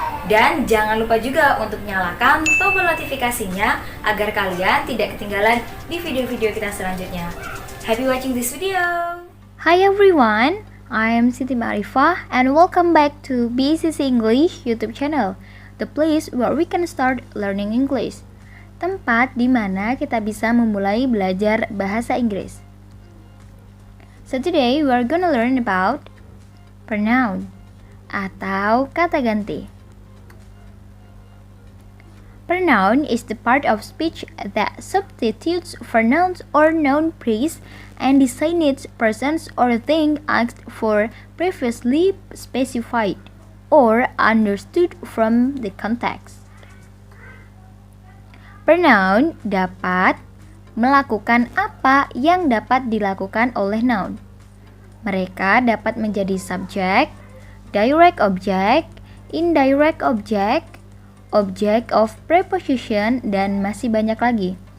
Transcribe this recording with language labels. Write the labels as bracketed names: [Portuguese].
[Indonesian] Dan jangan lupa juga untuk nyalakan tombol notifikasinya agar kalian tidak ketinggalan di video-video kita selanjutnya. [English] Happy watching this video! Hi everyone, I am Siti Marifah and welcome back to BCC English YouTube channel, the place where we can start learning English. [Indonesian] Tempat di mana kita bisa memulai belajar bahasa Inggris. [English] So today we are gonna learn about pronoun [Indonesian] atau kata ganti. [English] Pronoun is the part of speech that substitutes for nouns or noun phrase and designates persons or things asked for previously specified or understood from the context. [Indonesian] Pronoun dapat melakukan apa yang dapat dilakukan oleh noun. Mereka dapat menjadi subject, direct object, indirect object, object of preposition, dan masih banyak lagi.